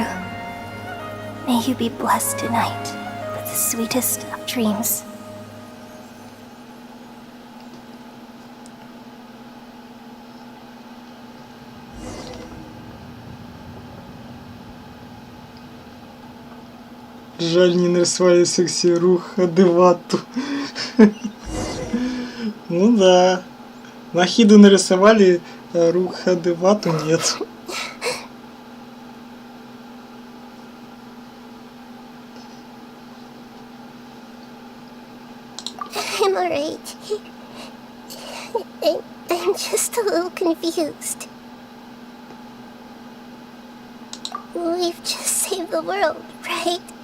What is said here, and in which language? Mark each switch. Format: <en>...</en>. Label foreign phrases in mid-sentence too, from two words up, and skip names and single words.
<en>May you be blessed tonight with the sweetest of dreams.</en> <ru>Жаль, не нарисовали секси-рух Адевату. Ну да. Нахиду нарисовали, а рух Адевату нет.</ru> <en>I'm alright. I'm just a little confused. We've just saved the world, right?</en>